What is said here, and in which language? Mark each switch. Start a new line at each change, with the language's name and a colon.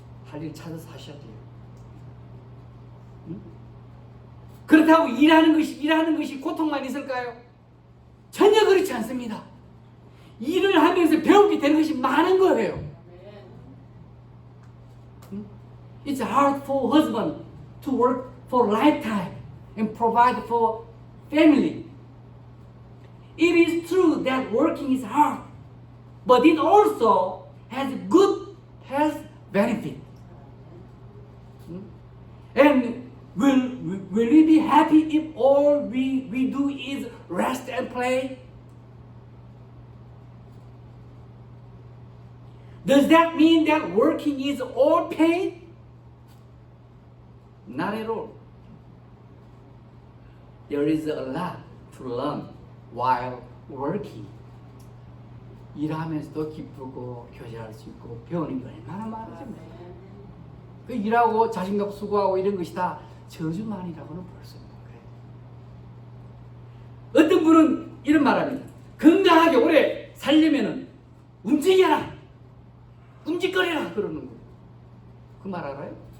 Korean: 할 일 찾아서 하셔야 돼요. 응? 그렇다고 일하는 것이 고통만 있을까요? 전혀 그렇지 않습니다. 일을 하면서 배우게 되는 것이 많은 거예요. 응?
English: It's hard for husband to work for lifetime and provide for family. It is true that working is hard, but it also has good health benefit. And will we be happy if all we do is rest and play? Does that mean that working is all pain? Not at all. There is a lot to learn while working.
Korean: 일하면서도 기쁘고 교제할 수 있고 배우는 게 얼마나 많습니까? 그 일하고 자식 낳고 수고하고 이런 것이 다 저주만이라고는 볼 수 없는 거예요. 어떤 분은 이런 말합니다. 건강하게 오래 살려면은 움직여라, 꿈짓거리라 그러는 거예요. 그 말 알아요?